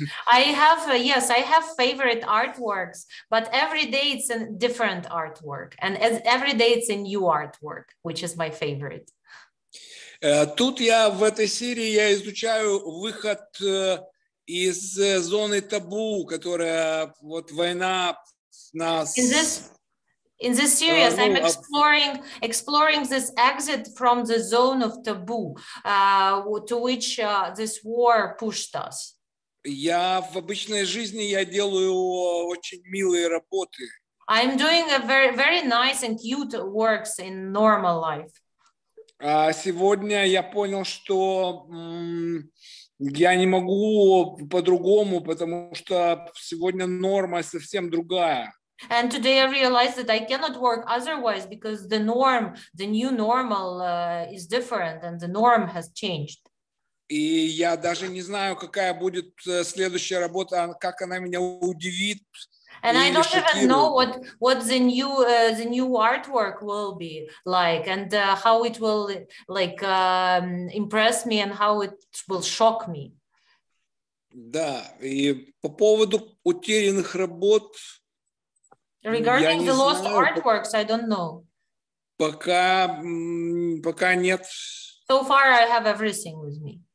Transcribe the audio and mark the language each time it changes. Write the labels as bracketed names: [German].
[English] I have favorite artworks, but every day it's a different artwork, and every day it's a new artwork, which is my favorite. [Russian] Тут в этой серии я изучаю выход из зоны табу, которая вот война нас. [English] In this series, I'm exploring this exit from the zone of taboo, to which this war pushed us. [Russian] Я в обычной жизни я делаю очень милые работы. [English] I'm doing a very nice and cute works in normal life. [Russian] А сегодня я понял, что я не могу по-другому, потому что сегодня норма совсем другая. [English] And today I realized that I cannot work otherwise because the new normal is different, and the norm has changed. [Russian] И я даже не знаю, какая будет следующая работа, как она меня удивит. [English] And I don't even know what the new artwork will be like, and how it will impress me, and how it will shock me. [Russian] Да, и по поводу утерянных работ. [English] Regarding the lost artworks, I don't know. [Russian] Пока нет. [English] So far, I have everything with me.